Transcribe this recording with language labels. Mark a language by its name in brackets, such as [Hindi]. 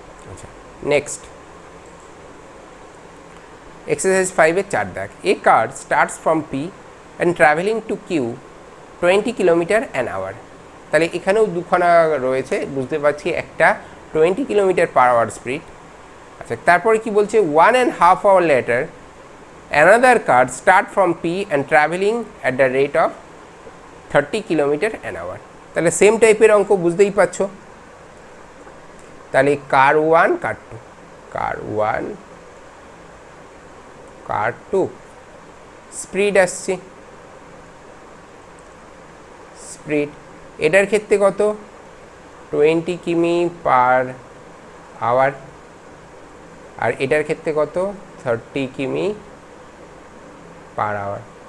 [Bangla] আচ্ছা, next exercise 5-এর 4 দাগ। [English] A car starts from P and traveling to Q 20 kilometre an hour. [Bangla] তাহলে এখানেও দুখানা রয়েছে, বুঝতে পারছি, একটা 20 কিলোমিটার পার আওয়ার স্পিড। আচ্ছা, তারপরে কি বলছে, [English] 1.5 hour later another car start from P and traveling at the rate of 30 kilometre an hour. [Bangla] তাহলে সেম টাইপের অঙ্ক, বুঝতেই পারছো। তাহলে কার 1 কার 2, কার 1 কার 2, স্পিড আসছে, স্পিড এটার ক্ষেত্রে কত, 20 কিমি পার আওয়ার, আর এটার ক্ষেত্রে কত, 30 কিমি পার আওয়ার।